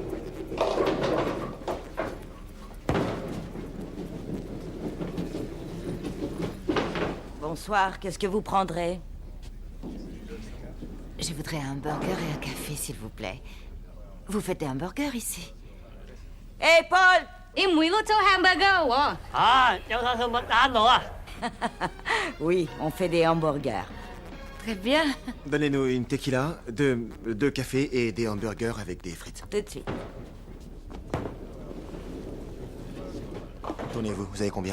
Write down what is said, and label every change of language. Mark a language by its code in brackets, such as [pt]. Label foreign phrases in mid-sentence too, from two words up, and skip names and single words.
[fr] Bonsoir, qu'est-ce que vous prendrez? Je voudrais un burger et un café, s'il vous plaît. Vous faites des hamburgers ici? Hé, Paul! [yue] 你每個做 hamburger 喎。 [fr] Oui, on fait des hamburgers. Très bien. Donnez-nous une tequila, deux cafés et des hamburgers avec des frites. Tout de suite. Tournez-vous, vous avez combien?